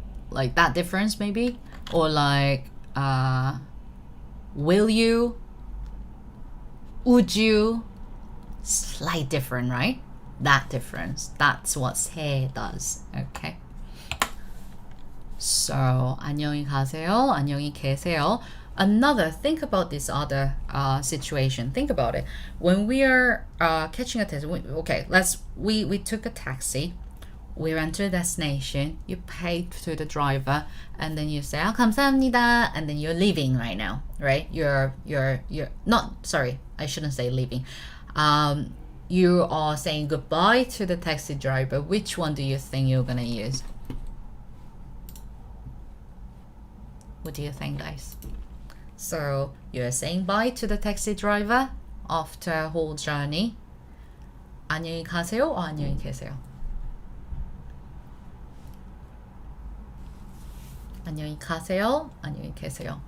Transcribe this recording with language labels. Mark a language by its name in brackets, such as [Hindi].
[English] Like that difference maybe, or like will you, would you, slight different, right? That difference, that's what 세 does. Okay, so [Korean] 안녕히 가세요, 안녕히 계세요. [English] Another, think about this other situation. Think about it. When we are catching a taxi, okay, we took a taxi. We went to a destination, you paid to the driver, and then you say, [Korean] 감사합니다, [English] and then you're leaving right now, right? You're not, sorry, I shouldn't say leaving. You are saying goodbye to the taxi driver. Which one do you think you're gonna use? What do you think, guys? So you're saying bye to the taxi driver after a whole journey. [Korean] 안녕히 가세요 or 안녕히 계세요? 안녕히 가세요, 안녕히 계세요.